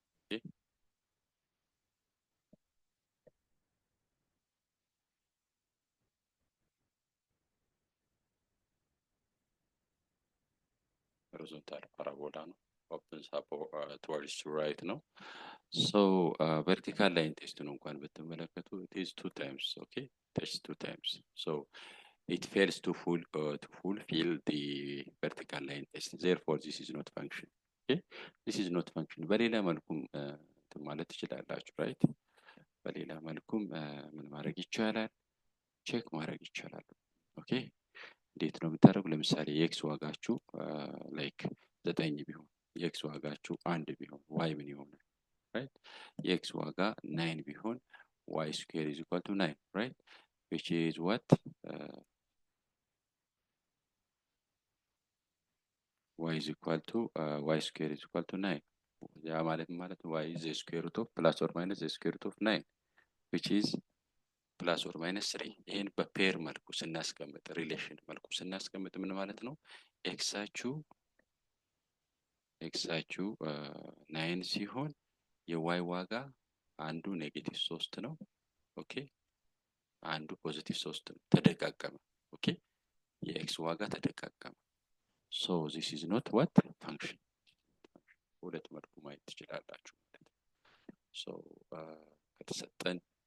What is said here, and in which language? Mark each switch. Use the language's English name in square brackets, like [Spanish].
[English] okay horizontal parabola ነው opens up towards to right ነው። so vertical line test [Amharic] ነው እንኳን ብትመለከቱ [English] it is 2 times okay test 2 times so it fails to fulfill the vertical line test therefore this is not function. okay this is not function. [Amharic] በሌላ መልኩም ማለት ትችላላችሁ right? በሌላ መልኩም ምን ማድረግ ይቻላል? ቼክ ማድረግ ይቻላል። ኦኬ እንዴት ነው የምታደርጉ? ለምሳሌ የኤክስ ዋጋችሁ ላይክ 9 ቢሆን የኤክስ ዋጋችሁ 1 ቢሆን y ምን ይሆናል? [English] right? [Amharic] የኤክስ ዋጋ 9 ቢሆን [English] y square is equal to 9 right? which is what? y is equal to y square is equal to 9 ያ ማለት y is the square root of plus or minus the square root of 9 which is [Amharic] ፕላስ ኦር ማይነስ 3 ይሄን በፔር መልኩ ስናስቀምጥ ሪሌሽን መልኩ ስናስቀምጥ ምን ማለት ነው? ኤክሳችሁ 9 ሲሆን የዋይ ዋጋ አንዱ ኔጌቲቭ 3 ነው። ኦኬ አንዱ ፖዚቲቭ 3 ነው። ተደጋገመ። ኦኬ የኤክስ ዋጋ ተደጋገመ። [English] ሶ ዚስ ኢዝ ኖት ዋት ፋንክሽን። [Amharic] ሁለት መልኩ ማየት ትችላላችሁ ማለት ነው። ሶ ከተሰጠን